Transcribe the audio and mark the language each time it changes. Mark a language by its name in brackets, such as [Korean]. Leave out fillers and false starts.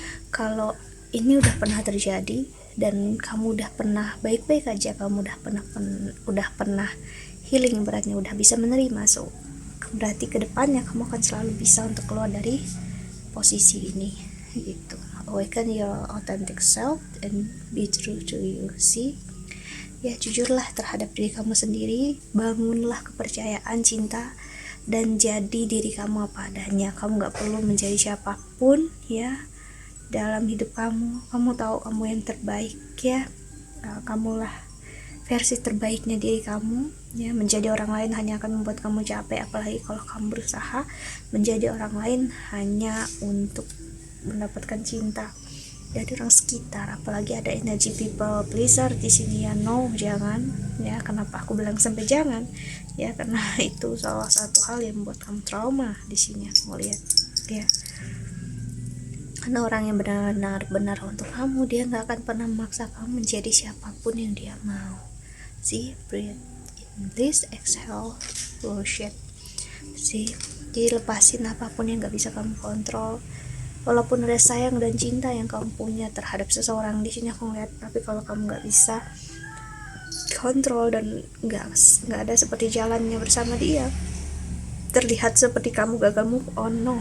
[Indonesian] Kalau ini udah pernah terjadi dan kamu udah pernah baik-baik aja, kamu udah pernah healing, beratnya udah bisa menerima, so berarti kedepannya kamu akan selalu bisa untuk keluar dari posisi ini gitu. [English] Awaken your authentic self and be true to you. [Indonesian] See ya, jujurlah terhadap diri kamu sendiri, bangunlah kepercayaan, cinta, dan jadi diri kamu apa adanya. Kamu gak perlu menjadi siapapun ya dalam hidup kamu. Kamu tahu kamu yang terbaik ya. Kamulah versi terbaiknya diri kamu ya. Menjadi orang lain hanya akan membuat kamu capek, apalagi kalau kamu berusaha menjadi orang lain hanya untuk mendapatkan cinta dari orang sekitar. Apalagi ada energi people pleaser di sini ya. No, jangan ya. Kenapa aku bilang sampai jangan ya? Karena itu salah satu hal yang membuat kamu trauma di sini, aku lihat ya. Karena orang yang benar untuk kamu, dia nggak akan pernah memaksa kamu menjadi siapapun yang dia mau. [English] See, breathe in this, exhale, bullshit. [Indonesian] See, jadi lepasin apapun yang nggak bisa kamu kontrol. Walaupun ada sayang dan cinta yang kamu punya terhadap seseorang di sini, aku ngeliat, tapi kalau kamu nggak bisa kontrol dan nggak ada seperti jalannya bersama dia, terlihat seperti kamu gagal move on.